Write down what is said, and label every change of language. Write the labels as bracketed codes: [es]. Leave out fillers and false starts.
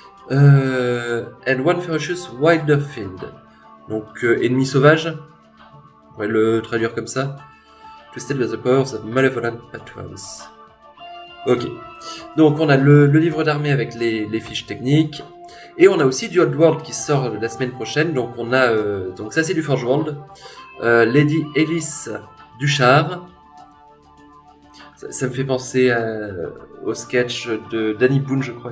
[en] And one ferocious wilder fiend. [fr] Donc ennemi sauvage. On pourrait le traduire comme ça. [en] Twisted by the powers of malevolent patrons. Ok. [fr] Donc on a le livre d'armée avec les fiches techniques. Et on a aussi du Old World qui sort la semaine prochaine. Donc on a donc ça c'est du Forge World. Lady Ellis Duchard. Ça me fait penser au sketch de Danny Boone, je crois.